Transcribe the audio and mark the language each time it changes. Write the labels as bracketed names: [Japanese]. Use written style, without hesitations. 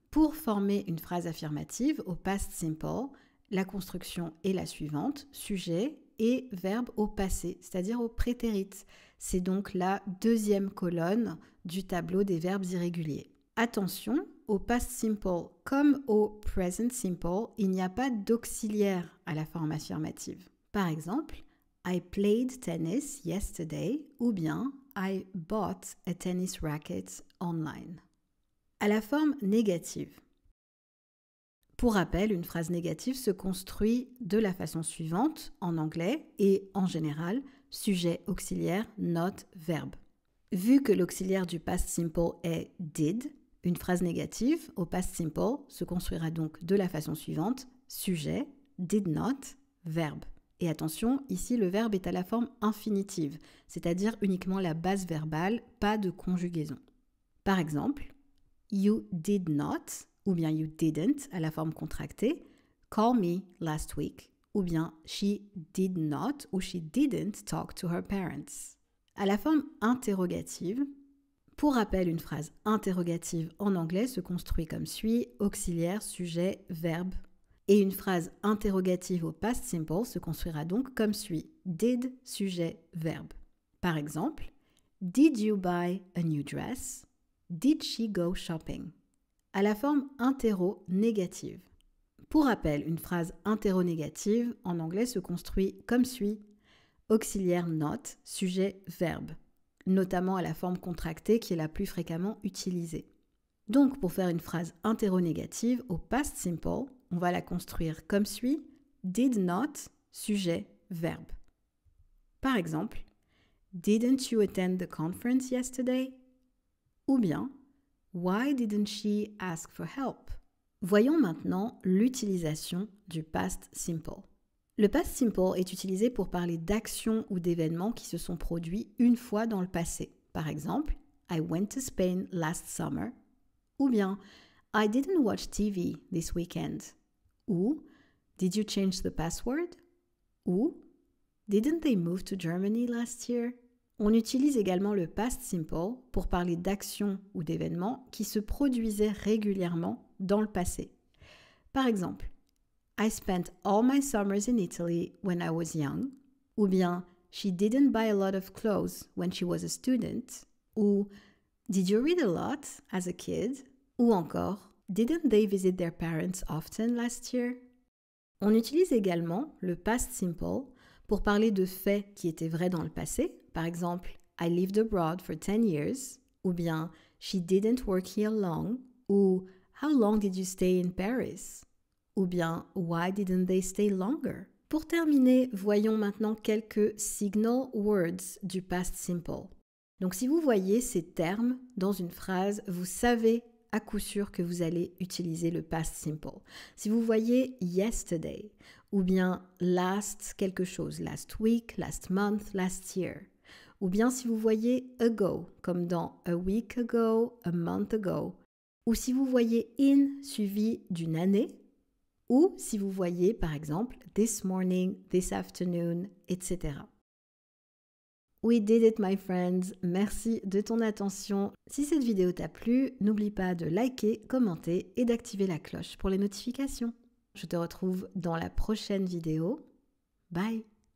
[French] Pour former une phrase affirmative au past simple, la construction est la suivante, sujet et verbe au passé, c'est-à-dire au prétérit. C'est donc la deuxième colonne du tableau des verbes irréguliers. Attention, au past simple comme au present simple, il n'y a pas d'auxiliaire à la forme affirmative. Par exemple, [English] I played tennis yesterday [French] ou bien [English] I bought a tennis racket online. [French] À la forme négative. Pour rappel, une phrase négative se construit de la façon suivante en anglais et en général, sujet auxiliaire, not, verbe. Vu que l'auxiliaire du past simple est did, une phrase négative au past simple se construira donc de la façon suivante, sujet, did not, verbe. Et attention, ici le verbe est à la forme infinitive, c'est-à-dire uniquement la base verbale, pas de conjugaison. Par exemple, [English] you did not [French] ou bien [English] you didn't [French] à la forme contractée, [English] call me last week, ou bien she did not ou she didn't talk to her parents. [French] À la forme interrogative, pour rappel, une phrase interrogative en anglais se construit comme suit, auxiliaire, sujet, verbe. Et une phrase interrogative au past simple se construira donc comme suit, did, sujet, verbe. Par exemple, [English] did you buy a new dress? Did she go shopping? [French] À la forme interro-négative. Pour rappel, une phrase interro-négative en anglais se construit comme suit, auxiliaire not, sujet, verbe, notamment à la forme contractée qui est la plus fréquemment utilisée. Donc, pour faire une phrase interro-négative au past simple, on va la construire comme suit, did not, sujet, verbe. Par exemple, [English] didn't you attend the conference yesterday? [French] Ou bien, [English] why didn't she ask for help? [French] Voyons maintenant l'utilisation du past simple. Le past simple est utilisé pour parler d'actions ou d'événements qui se sont produits une fois dans le passé. Par exemple, [English] I went to Spain last summer. [French] Ou bien, [English] I didn't watch TV this weekend. Ou, did you change the password? Ou, didn't they move to Germany last year? [French] On utilise également le past simple pour parler d'actions ou d'événements qui se produisaient régulièrement dans le passé. Par exemple, [English] I spent all my summers in Italy when I was young. [French] Ou bien, [English] she didn't buy a lot of clothes when she was a student. Ou, did you read a lot as a kid? [French] Ou encore, [English] didn't they visit their parents often last year? [French] On utilise également le past simple pour parler de faits qui étaient vrais dans le passé. Par exemple, [English] I lived abroad for 10 years. [French] Ou bien, [English] she didn't work here long. Ou, how long did you stay in Paris? [French] Ou bien, [English] why didn't they stay longer? [French] Pour terminer, voyons maintenant quelques signal words du past simple. Donc si vous voyez ces termes dans une phrase, vous savez à coup sûr que vous allez utiliser le past simple. Si vous voyez yesterday ou bien last quelque chose, [English] last week, last month, last year, [French] ou bien si vous voyez ago comme dans [English] a week ago, a month ago, [French] ou si vous voyez in suivi d'une année, ou si vous voyez par exemple [English] this morning, this afternoon, [French] etc. [English] We did it my friends, [French] merci de ton attention. Si cette vidéo t'a plu, n'oublie pas de liker, commenter et d'activer la cloche pour les notifications. Je te retrouve dans la prochaine vidéo. Bye!